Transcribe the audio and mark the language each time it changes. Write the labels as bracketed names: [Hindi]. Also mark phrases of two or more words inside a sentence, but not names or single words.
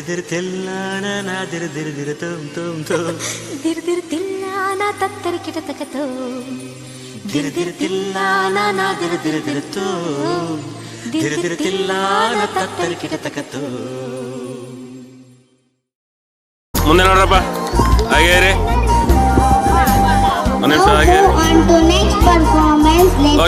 [Kannada] తిల్లానా దిరు దిరు దిరు తుమ్ తుమ్ తుమ్ ದಿರ್ ದಿರ್ ತಿಲ್ಲಾನ ತತ್ತರಿ ಕಿಟತಕತೋ దిరు దిరు తిల్లానా నా దిరు దిరు దిరు తుమ్ దిరు దిరు తిల్లానా తత్తరి కిటతకతో. ಮುಂದೆ ನೋಡ್ರಪ್ಪ, ಹಾಗೆ ಇರಿ, ಒಂದು ನಿಮಿಷ ಹಾಗೆ ಇರಿ. [English] On to next performance. Let's